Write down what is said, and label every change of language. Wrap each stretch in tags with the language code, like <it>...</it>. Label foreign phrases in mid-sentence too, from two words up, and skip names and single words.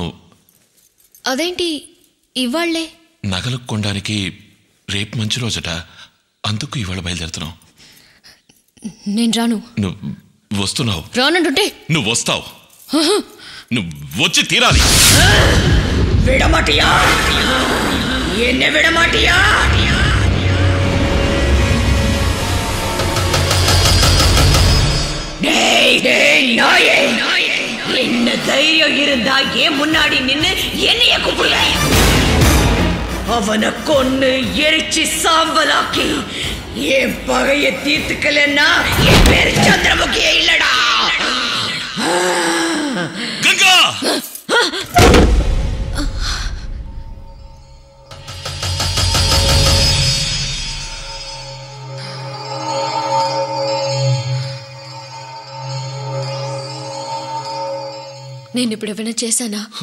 <te>అదేంటి ఇవాళ్లే? నగలు కొనడానికి రేపు మంచి రోజట, అందుకు ఇవాళ బయలుదేరుతున్నాం. నేను రాను. నువ్వు వస్తున్నావు. రానంటుంటే నువ్వు వస్తావు. నువ్వు వచ్చి తీరాలి.</te> <ta>విడమాటియా? என்ன விடமாட்டியா? என்ன தைரியம் இருந்தா ஏன் முன்னாடி நின்னு என்னைய கூப்பிடுற? அவனை கொன்னு எரிச்சு சாம்பலாக்கி என் பகைய தீர்த்துக்கலன்னா என் பேரு சந்திரமுகியே இல்லடா. கங்கா!</ta> <te>నేను ఇప్పుడు ఏమైనా చేశానా?</te>